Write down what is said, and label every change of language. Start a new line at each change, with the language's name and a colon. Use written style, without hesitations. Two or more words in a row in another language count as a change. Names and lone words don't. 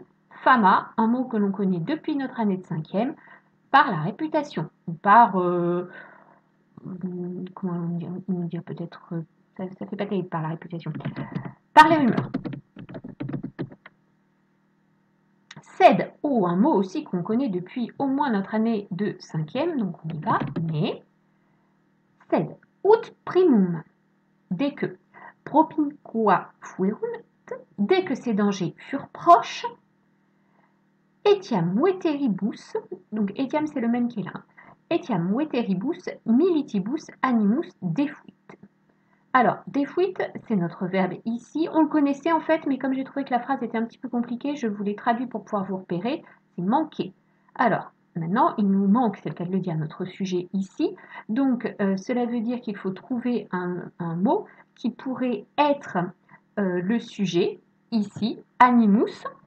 French: Fama, un mot que l'on connaît depuis notre année de 5e, par la réputation, ou par, comment dire peut-être, ça fait pas terrible par la réputation, par les rumeurs. Cède, oh, un mot aussi qu'on connaît depuis au moins notre année de 5e, donc on y va, mais cède,
Latin: ut primum,
French: dès que
Latin: propinqua fuerunt,
French: dès que ces dangers furent proches,
Latin: etiam veteribus,
French: donc etiam c'est le même qui est là,
Latin: etiam veteribus militibus animus defuit.
French: Alors, defuit, c'est notre verbe ici. On le connaissait en fait, mais comme j'ai trouvé que la phrase était un petit peu compliquée, je vous l'ai traduit pour pouvoir vous repérer. C'est manquer. Alors, maintenant, il nous manque, c'est le cas de le dire, notre sujet ici. Donc, cela veut dire qu'il faut trouver un mot qui pourrait être le sujet, ici, animus.